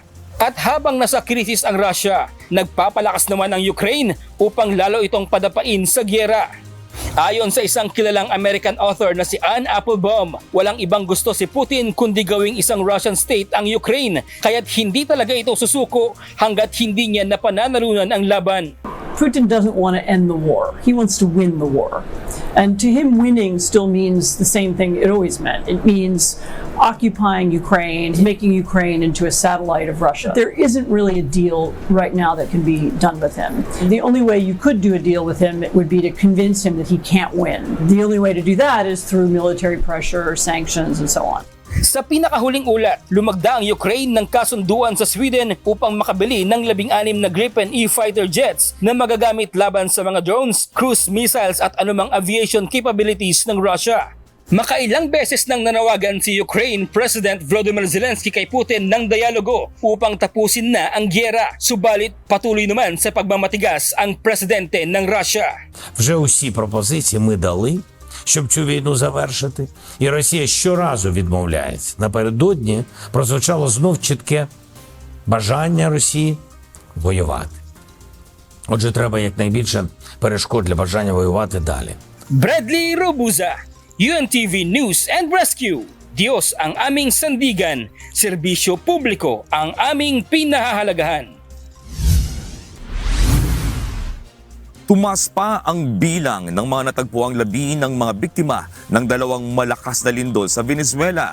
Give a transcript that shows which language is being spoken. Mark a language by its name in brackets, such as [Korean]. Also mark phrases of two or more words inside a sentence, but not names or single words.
[Filipino] At habang nasa krisis ang Russia, nagpapalakas naman ang Ukraine upang lalo itong padapain sa gyera. Ayon sa isang kilalang [English] American author [Filipino] na si Anne Applebaum, walang ibang gusto si Putin kundi gawing isang [English] Russian state [Filipino] ang Ukraine, kaya't hindi talaga ito susuko hanggat hindi niya napananalunan ang laban. [English] Putin doesn't want to end the war. He wants to win the war. And to him, winning still means the same thing it always meant. It means occupying Ukraine, making Ukraine into a satellite of Russia. There isn't really a deal right now that can be done with him. The only way you could do a deal with him would be to convince him that he can't win. The only way to do that is through military pressure, sanctions, and so on. [Filipino] Sa pinakahuling ulat, lumagda ang Ukraine ng kasunduan sa Sweden upang makabili ng 16 na Gripen E [English] fighter jets [Filipino] na magagamit laban sa mga drones, [English] cruise missiles [Filipino] at anumang [English] aviation capabilities [Filipino] ng Russia. Makailang beses nang nanawagan si [English] Ukraine President [Filipino] Volodymyr Zelensky kay Putin ng dialogo upang tapusin na ang gyera. Subalit patuloy naman sa pagmamatigas ang presidente ng Russia. [Ukrainian] Вже усі пропозиції ми дали, щоб цю війну завершити. І Росія щоразу відмовляється. Напередодні прозвучало знов чітке бажання Росії воювати. Отже, треба якнайбільше перешкод для бажання воювати далі. [Filipino] Bradley Robuza, UNTV News and Rescue. Diyos ang aming sandigan, serbisyo publiko ang aming pinahahalagahan. Tumas pa ang bilang ng mga natagpuang labi ng mga biktima ng dalawang malakas na lindol sa Venezuela.